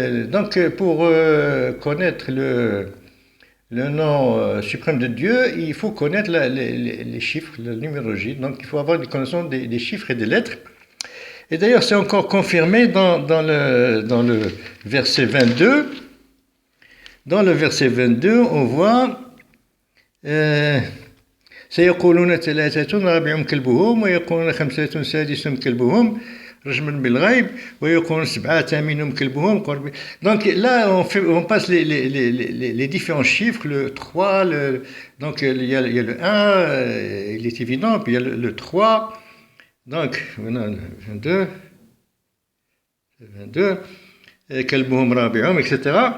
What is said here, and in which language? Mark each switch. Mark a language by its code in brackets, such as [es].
[fr] Donc pour connaître le nom suprême de Dieu, il faut connaître les chiffres, la numérologie. Donc il faut avoir une connaissance des chiffres et des lettres. Et d'ailleurs, c'est encore confirmé dans le verset 22. Dans le verset 22, on voit [ar] سيقولون ثلاثة رابعهم كلبهم ويقولون خمسة سادسهم كلبهم رجما بالغيب ويقولون سبعة ثامنهم كلبهم. [fr] Donc là, on passe les différents chiffres, le 3, donc il y a le 1, il est évident, puis il y a le 3. Donc, voilà, 22, [ar] Kalbuhum Rabi'um, [fr] etc.